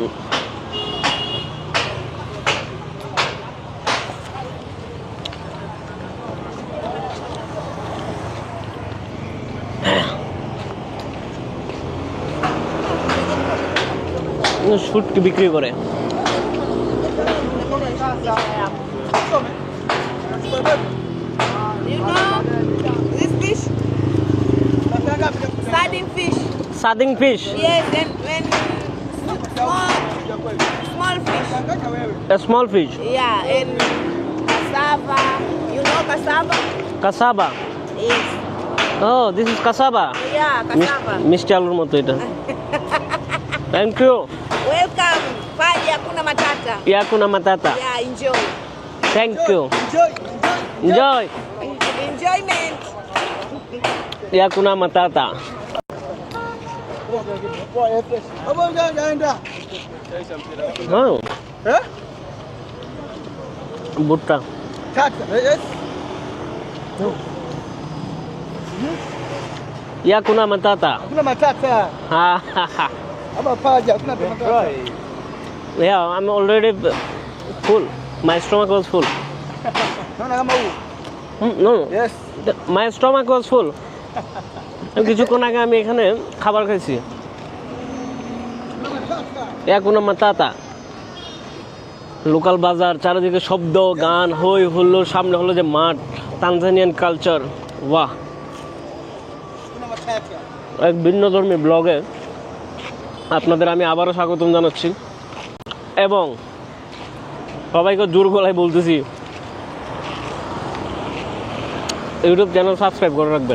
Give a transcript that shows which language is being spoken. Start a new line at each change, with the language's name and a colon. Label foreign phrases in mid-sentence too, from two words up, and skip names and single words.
Bangla: শুটকি বিক্রি করে।
English: You know this fish? Sardine fish. Sardine fish. Yes, and when small fish. A small fish. Yeah, and cassava. You know cassava? Cassava. Yes. Oh, this is cassava. Yeah, cassava.
Bangla: মিষ্টি আলুর মতো এটা।
English: Thank you. Welcome.
Swahili: Pali hakuna matata. Yakuna matata.
English: Yeah, enjoy. Thank you. Enjoy. Enjoyment.
Swahili: Yakuna matata. Oh. ভুট্টা। Yakuna matata. Hakuna matata. Ha ha ha. Ama paja, hakuna matata.
English: Yeah, I'm already full. My stomach was full.
Swahili: Naona kama huu.
English: No. Yes. My stomach was full.
Bangla: কিছুক্ষণ আগে আমি এখানে খাবার খাইছি।
Swahili: Yakuna matata.
Bangla: লোকাল বাজার, চারিদিকে শব্দ, গান, হই হুল্লোড়, সামনে হলো যে মাঠ,
English: Tanzanian culture.
Bangla: বাহ, এক ভিন্নধর্মী ব্লগে আপনাদের আমি আবারও স্বাগতম জানাচ্ছি এবং সবাইকে জোর গলায় বলতেছি ইউটিউব
English: channel subscribe
Bangla: করে রাখবেন।